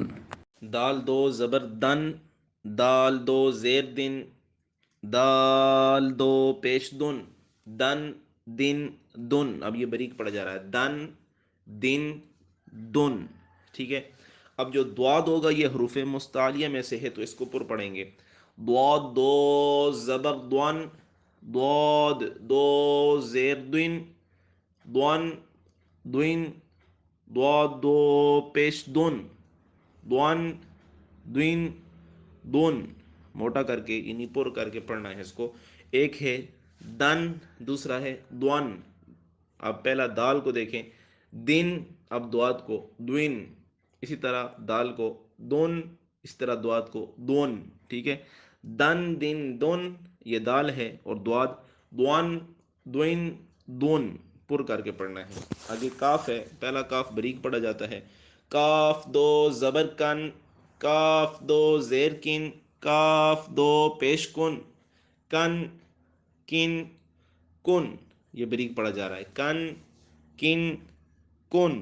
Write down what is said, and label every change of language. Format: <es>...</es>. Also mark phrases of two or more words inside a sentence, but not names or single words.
<hi>दाल दो ज़बर दन, दाल दो ज़ेर दिन, दाल दो पेश दुन, दन दिन दुन। अब ये बारीक पड़ा जा रहा है, दन दिन दुन। ठीक है, अब जो द्वाद होगा ये हरूफ मुस्तालिया में से है तो इसको पुर पढ़ेंगे। द्वाद दो ज़बर द्वन, द्वाद दो ज़ेर द्विन, द्वन द्विन, द्वाद दो पेश दुन, द्वन द्विन दुन। मोटा करके यानी पुर करके पढ़ना है इसको। एक है दन, दूसरा है द्वन। अब पहला दाल को देखें, दिन, अब द्वाद को द्विन, इसी तरह दाल को दोन, इस तरह द्वाद को दोन। ठीक है, दन दिन दोन ये दाल है और द्वाद द्वन द्विन दोन। पुर कर के पढ़ना है. आगे काफ़ है, पहला काफ़ बारीक पढ़ा जाता है. काफ़ दो ज़बर कन, काफ़ दो ज़ेर किन, काफ़ दो पेश कुन, कन किन कुन. ये बारीक पढ़ा जा रहा है, कन किन कुन.</hi>